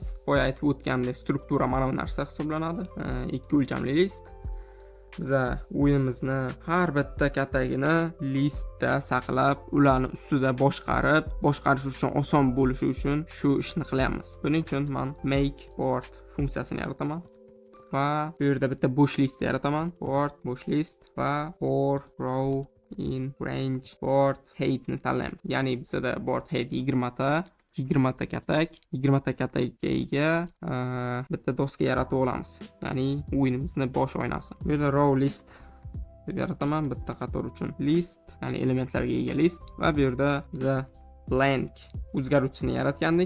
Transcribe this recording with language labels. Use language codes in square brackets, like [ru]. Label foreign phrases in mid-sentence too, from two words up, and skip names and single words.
[uz] Boya aytib o'tgandek, struktura mana bu narsa hisoblanadi. Ikki o'lchamli list. Biz o'yinimizni har bitta katagini listda saqlab, ularni ustida boshqarish uchun oson bo'lishi uchun shu ishni qilyapmiz. Buning uchun men [en] make board [uz] funksiyasini yarataman va bu yerda bitta bo'sh list yarataman. Board bo'sh list va [en] for row in range board height [uz] ni tanlaymiz. Ya'ni bizda [en] board height [uz] 20 ta katak, 20 ta katakga ega bitta doska yaratib olamiz. Ya'ni o'yinimizni bosh oynasi. Bu yerda [en] row list [uz] deb yarataman, bitta qator uchun list, ya'ni elementlarga ega list va bu yerda biz blank o'zgaruvchisini yaratgandik.